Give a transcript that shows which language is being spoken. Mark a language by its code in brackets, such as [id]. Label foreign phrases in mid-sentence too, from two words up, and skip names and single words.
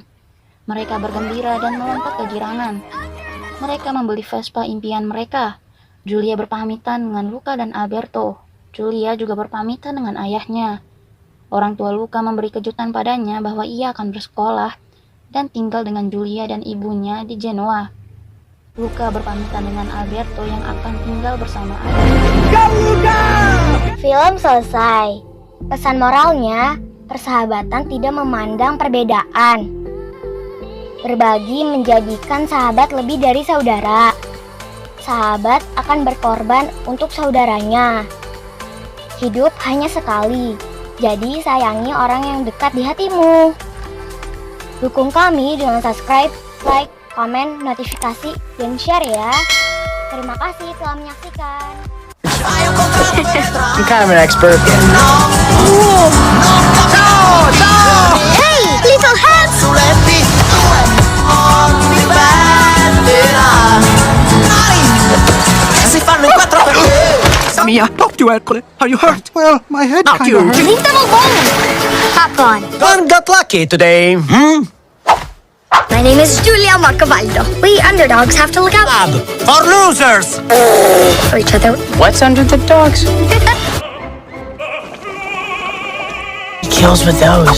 [id] Mereka bergembira dan melompat kegirangan. Mereka membeli Vespa impian mereka. Julia berpamitan dengan Luca dan Alberto. Julia juga berpamitan dengan ayahnya. Orang tua Luca memberi kejutan padanya bahwa ia akan bersekolah dan tinggal dengan Julia dan ibunya di Genoa. Luca berpamitan dengan Alberto yang akan tinggal bersama ayahnya. Film selesai. Pesan moralnya, persahabatan tidak memandang perbedaan. Berbagi menjadikan sahabat lebih dari saudara. Sahabat akan berkorban untuk saudaranya. Hidup hanya sekali, jadi sayangi orang yang dekat di hatimu. Dukung kami dengan subscribe, like, komen, notifikasi, dan share ya. Terima kasih telah menyaksikan. [en] I'm kind of an expert. Hey, little head! [it] Sulle pittue non mi perderà. Si fanno in quattro perché Mia, [en] talk to Ercole. Are you hurt? Well, my head Not kind you. of hurts. Leave them alone! Popcorn. One got lucky today. My name is Julia Marcavaldo. We underdogs have to look out for losers. for each other. What's under the dogs? He kills with those.